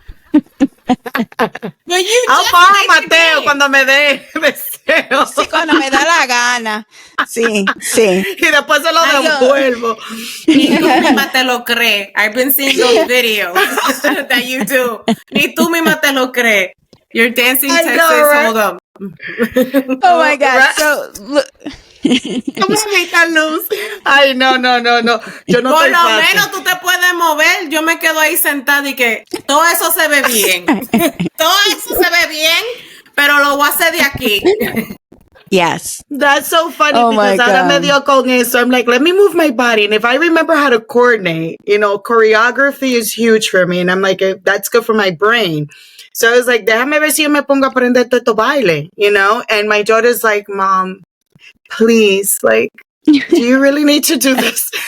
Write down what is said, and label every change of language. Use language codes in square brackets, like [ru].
[en] I'll borrow [es] Mateo cuando me dé deseo. Sí, cuando me da la gana. Sí. Y después se lo devuelvo. Ni tú misma te lo crees. [en] I've been seeing those videos that you do. [es] Ni tú misma te lo crees. [en] Your dancing Texas hold up. Oh my god! So look. [es] Luz. Ay, no. Yo no Por lo menos tú te puedes mover. Yo me quedo ahí sentada y que todo eso se ve bien. Todo eso se ve bien, pero lo voy a hacer de aquí. [en] Yes. That's so funny Oh my because ahora God. [es] me dio con eso. [en] I'm like, let me move my body. And if I remember how to coordinate, choreography is huge for me. And I'm like, that's good for my brain. So I was like, [es] déjame ver si yo me pongo a aprender todo baile, [en] And my daughter's like, Mom, please, like, do you really need to do this?